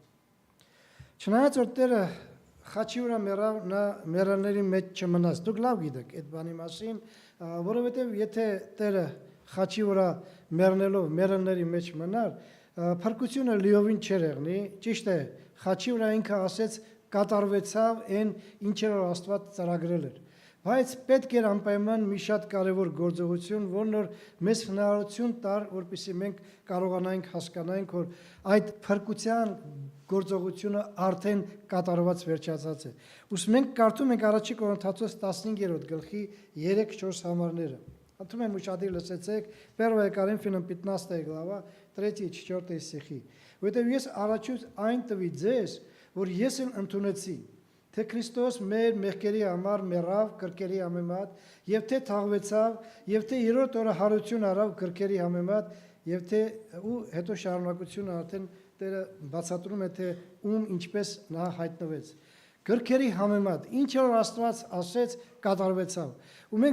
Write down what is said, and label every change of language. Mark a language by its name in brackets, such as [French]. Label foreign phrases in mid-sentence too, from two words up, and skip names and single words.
[Armenian] Չնայած որ Տերը խաչի վրա մեռավ, նա մեռելների մեջ չմնաց։ Դուք լավ գիտեք այդ բանի մասին, որովհետև եթե Տերը խաչի վրա մեռնելով մեռելների մեջ մնար, փրկությունը լիովին չէր եղնի, ճիշտ է, խաչի վրա ինքը ասեց կատարվեցավ այն ինչեր որ Աստված ծրագրել էր։ Բայց պետք էր անպայման մի շատ կարևոր գործողություն, որն որ մեզ հնարավորություն տար, որպեսզի մենք կարողանանք հասկանանք, որ այդ փրկության գործողությունը արդեն կատարված վերջացած է։ Ուրեմն մենք կարդում ենք առաջի Կորինթացոս 15-րդ գլխի 3-4 համարները։ Անդրում եմ ուշադիր լսեցեք, [Russian] 1 Коринфянам 15 глава 3-4 стихи։ [Armenian] Որտեղ ես առաջուց այն տվի ձեզ, որ ես էլ ընդունեցի, թե Քրիստոս մեր մեղքերի համար մեռավ կրկերի համեմատ, եւ թե թաղվեցավ, եւ թե երրորդ օրը հարություն արավ կրկերի համեմատ, եւ թե ու հետո շարունակությունը արդեն Տերը բացատրում է թե ում ինչպես նա հայտնվեց։ Կրկերի համեմատ, ինչ որ Աստված ասեց, կատարվեցավ։ Ու մենք